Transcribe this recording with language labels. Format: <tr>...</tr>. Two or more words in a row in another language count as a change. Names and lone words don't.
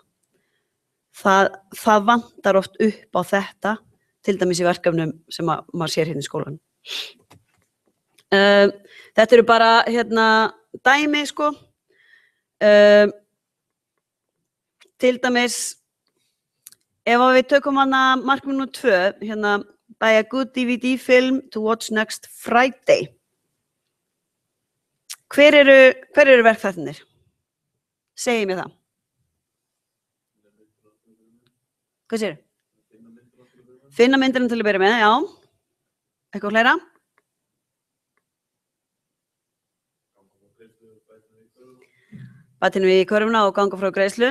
<is>Það vantar oft upp á þetta, til dæmis í verkefnum sem maður sér hérna í skólanum. Þetta eru bara dæmi, sko. Til dæmis, ef við tökum markmið númer 2,</is> <en>buy a good DVD film to watch next Friday.</en> <is>Hver eru verkþættirnir? Segið mér það. Hvað sér? Finna myndina til að byrja með, já. Eitthvað fleira? Bætinu í körfuna og ganga frá greiðslu.</is>